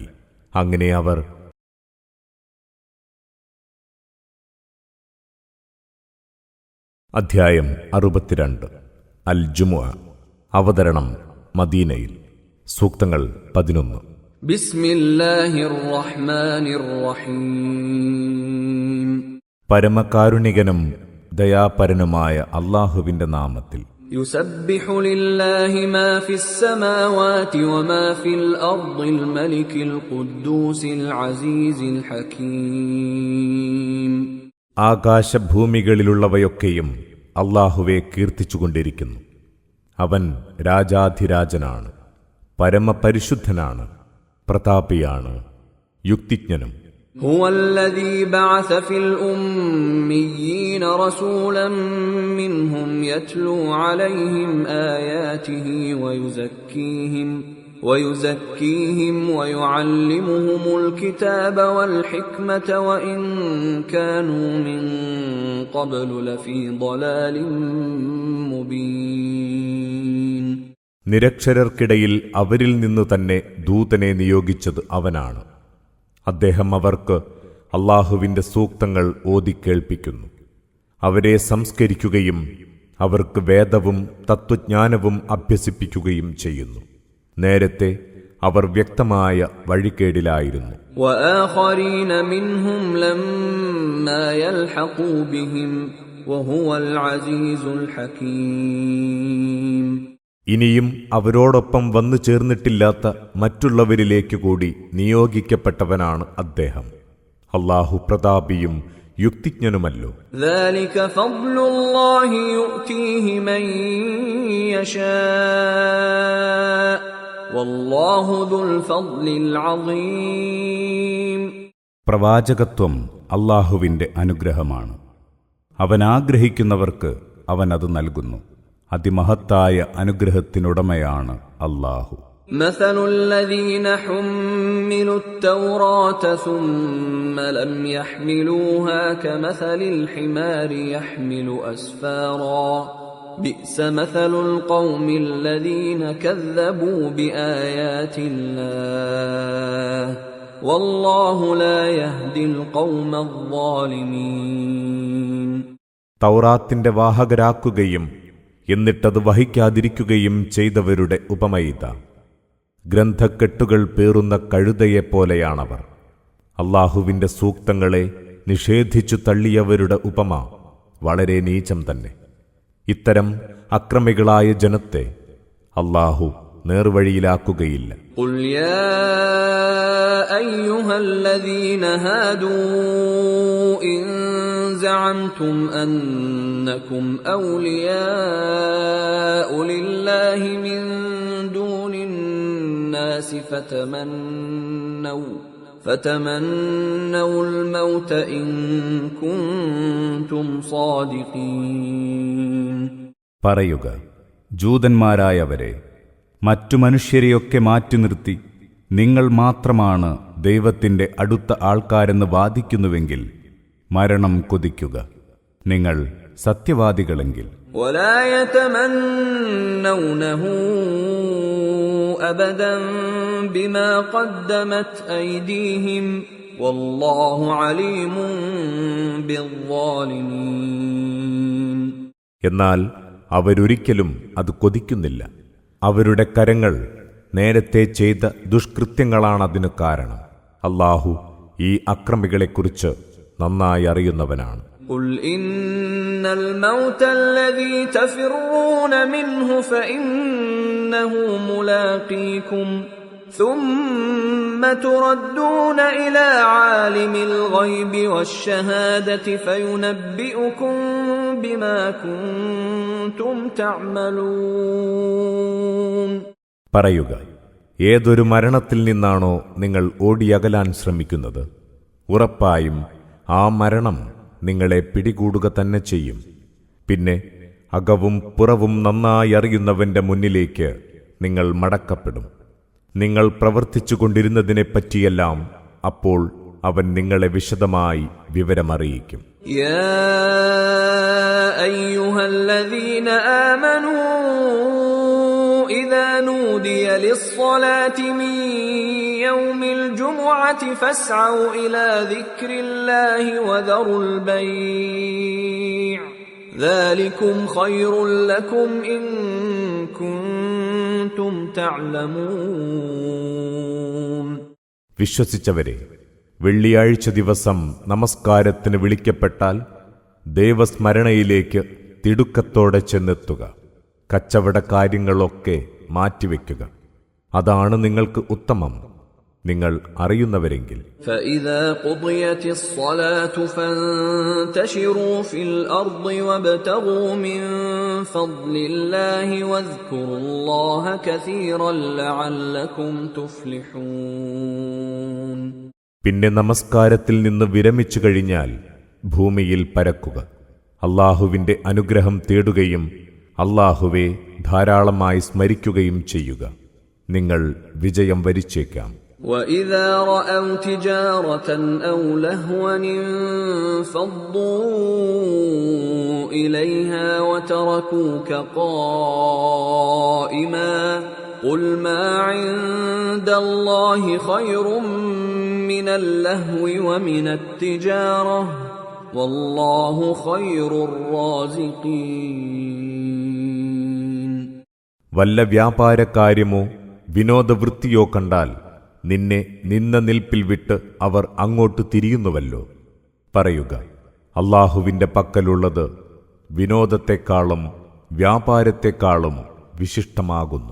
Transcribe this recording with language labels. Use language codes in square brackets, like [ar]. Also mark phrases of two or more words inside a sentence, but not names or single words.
[ml] അങ്ങനെ അവർ അധ്യായം 62 അൽ ജുമുഅ. അവതരണം മദീനയിൽ. സൂക്തങ്ങൾ 11. [ar] بسم الله الرحمن الرحيم. [ml] പരമകാരുണികനും ദയാപരനുമായ അല്ലാഹുവിന്റെ നാമത്തിൽ. [ar] يسبح لله ما في السماوات وما في الأرض الملك القدوس العزيز الحكيم. [ml] ആകാശഭൂമികളിലുള്ളവയൊക്കെയും അല്ലാഹുവെ കീർത്തിച്ചുകൊണ്ടിരിക്കുന്നു. അവൻ രാജാധിരാജനാണ്, പരമപരിശുദ്ധനാണ്, പ്രതാപിയാണ്, യുക്തിജ്ഞനും. [ar] هو الذي بعث في الأميين رسولا منهم يتلو عليهم آياته ويزكيهم ويعلمهم الكتاب والحكمة وإن كانوا من قبل لفي ضلال مبين. [ml] നിരക്ഷരർക്കിടയിൽ അവരിൽ നിന്നു തന്നെ ദൂതനെ നിയോഗിച്ചത് അവനാണ്. അദ്ദേഹം അവർക്ക് അല്ലാഹുവിന്റെ സൂക്തങ്ങൾ ഓതിക്കേൾപ്പിക്കുന്നു, അവരെ സംസ്കരിക്കുകയും അവർക്ക് വേദവും തത്വജ്ഞാനവും അഭ്യസിപ്പിക്കുകയും ചെയ്യുന്നു. നേരത്തെ അവർ വ്യക്തമായ വഴികേടിലായിരുന്നു. [ar] وآخرين منهم لما يلحقوا بهم وهو العزيز الحكيم. [ml] ഇനിയും അവരോടൊപ്പം വന്നു ചേർന്നിട്ടില്ലാത്ത മറ്റുള്ളവരിലേക്ക് കൂടി നിയോഗിക്കപ്പെട്ടവനാണ് അദ്ദേഹം. അല്ലാഹു പ്രതാപിയും യുക്തിജ്ഞനുമല്ലോ. [ar] ذلك فضل الله يؤتيه من يشاء والله ذو الفضل العظيم. [ml] പ്രവാചകത്വം അല്ലാഹുവിന്റെ അനുഗ്രഹമാണ്. അവൻ ആഗ്രഹിക്കുന്നവർക്ക് അവൻ അത് നൽകുന്നു. അതിമഹത്തായ അനുഗ്രഹത്തിനുടമയാണ് അല്ലാഹു. [ar] مثل الذين حملوا التوراة ثم لم يحملوها كمثل الحمار يحمل أسفارا بئس مثل القوم الذين كذبوا بآيات الله والله لا يهدي القوم الظالمين. [ml] തൗറാത്തിന്റെ വാഹകരാക്കുകയും എന്നിട്ടത് വഹിക്കാതിരിക്കുകയും ചെയ്തവരുടെ ഉപമയിത. ഗ്രന്ഥക്കെട്ടുകൾ പേറുന്ന കഴുതയെപ്പോലെയാണവർ. അല്ലാഹുവിന്റെ സൂക്തങ്ങളെ നിഷേധിച്ചു തള്ളിയവരുടെ ഉപമ വളരെ നീചം തന്നെ. ഇത്തരം അക്രമികളായ ജനത്തെ അല്ലാഹു നേർവഴിയിലാക്കുകയില്ല. [ar] قل يا أيها الذين هادوا إن زعمتم أنكم أولياء لله من دون الناس فتمنوا الموت إن كنتم صادقين. [ml] പറയുക, ജൂതന്മാരായവരെ, മറ്റു മനുഷ്യരെയൊക്കെ മാറ്റി നിർത്തി നിങ്ങൾ മാത്രമാണ് ദൈവത്തിന്റെ അടുത്ത ആൾക്കാരെന്ന് വാദിക്കുന്നുവെങ്കിൽ മരണം കൊതിക്കുക, നിങ്ങൾ സത്യവാദികളെങ്കിൽ. [ar] ولا يتمنونه أبدا بما قدمت أيديهم والله عليم بالظالمين. [ml] എന്നാൽ അവരൊരിക്കലും അത് കൊതിക്കുന്നില്ല. അവരുടെ കരങ്ങൾ നേരത്തെ ചെയ്ത ദുഷ്കൃത്യങ്ങളാണതിനു കാരണം. അല്ലാഹു ഈ അക്രമികളെക്കുറിച്ച് നന്നായി അറിയുന്നവനാണ്. [ar] قل إن الموت الذي تفرون منه فإنه ملاقيكم ثم تردون إلى عالم الغيب والشهادة فينبئكم بما كنتم تعملون. [ml] പറയുക, ഏതൊരു മരണത്തിൽ നിന്നാണോ നിങ്ങൾ ഓടിയകലാൻ ശ്രമിക്കുന്നത്, ഉറപ്പായും ആ മരണം നിങ്ങളെ പിടികൂടുക തന്നെ ചെയ്യും. പിന്നെ അകവും പുറവും നന്നായി അറിയുന്നവന്റെ മുന്നിലേക്ക് നിങ്ങൾ മടക്കപ്പെടും. നിങ്ങൾ പ്രവർത്തിച്ചുകൊണ്ടിരുന്നതിനെപ്പറ്റിയെല്ലാം അപ്പോൾ അവൻ നിങ്ങളെ വിശദമായി വിവരമറിയിക്കും. [ar] يا أيها الذين آمنوا إذا نودي للصلاة من يوم الجمعة فاسعوا إلى ذكر الله وذروا البيع ذلكم خير لكم إن كنتم تعلمون. [ml] വിശ്വസിച്ചവരെ, വെള്ളിയാഴ്ച ദിവസം നമസ്കാരത്തിന് വിളിക്കപ്പെട്ടാൽ ദൈവസ്മരണയിലേക്ക് തിടുക്കത്തോടെ ചെന്നെത്തുക. കച്ചവടക്കാര്യങ്ങളൊക്കെ മാറ്റിവെക്കുക. അതാണ് നിങ്ങൾക്ക് ഉത്തമം, നിങ്ങൾ അറിയുന്നവരെങ്കിൽ. [ar] فإذا قضيت الصلاة فانتشروا في الأرض وابتغوا من فضل الله واذكروا الله كثيرا لعلكم تفلحون. [ml] പിന്നെ നമസ്കാരത്തിൽ നിന്ന് വിരമിച്ചു കഴിഞ്ഞാൽ ഭൂമിയിൽ പരക്കുക, അല്ലാഹുവിന്റെ അനുഗ്രഹം തേടുകയും അല്ലാഹുവെ ധാരാളമായി സ്മരിക്കുകയും ചെയ്യുക. നിങ്ങൾ വിജയം വരിച്ചേക്കാം. [ar] وَإِذَا رَأَوْا تِجَارَةً أَوْ لَهْوًا انفَضُّوا إِلَيْهَا وَتَرَكُوكَ قَائِمًا قُلْ مَا عِندَ اللَّهِ خَيْرٌ مِّنَ اللَّهْوِ وَمِنَ التِّجَارَةِ وَاللَّهُ خَيْرُ الرَّازِقِينَ. [ml] വല്ല വ്യാപാരക്കാര്യമോ വിനോദവൃത്തിയോ കണ്ടാൽ നിന്നെ നിന്ന നിൽപ്പിൽ വിട്ട് അവർ അങ്ങോട്ട് തിരിയുന്നുവല്ലോ. പറയുക, അല്ലാഹുവിന്റെ പക്കലുള്ളത് വിനോദത്തെക്കാളും വ്യാപാരത്തെക്കാളും വിശിഷ്ടമാകുന്നു.